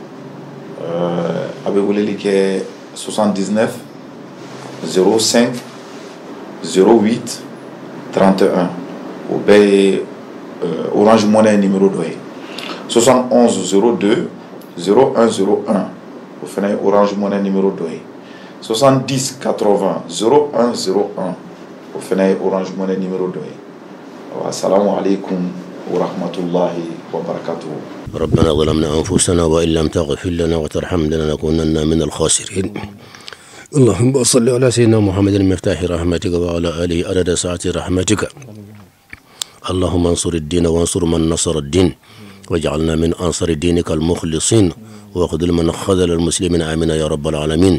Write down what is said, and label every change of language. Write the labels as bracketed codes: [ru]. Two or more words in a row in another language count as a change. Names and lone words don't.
[bm] a bɛ weleli kɛ 79 05 08 31 o bɛɛ ye Orange Money numéro dɔ ye 71 02 0101 o fana ye Orange Money numéro dɔ ye 70 80 0101 o fana ye Orange Money numéro dɔ ye [ar] السلام عليكم ورحمة الله وبركاته. ربنا ظلمنا أنفسنا وإن لم تغفر لنا وترحمنا لنكونن من الخاسرين. اللهم صل على سيدنا محمد المفتاح رحمتك وعلى آله عدد ساعة رحمتك. اللهم انصر الدين وانصر من نصر الدين واجعلنا من أنصر دينك المخلصين وخذل من خذل المسلمين آمين يا رب العالمين.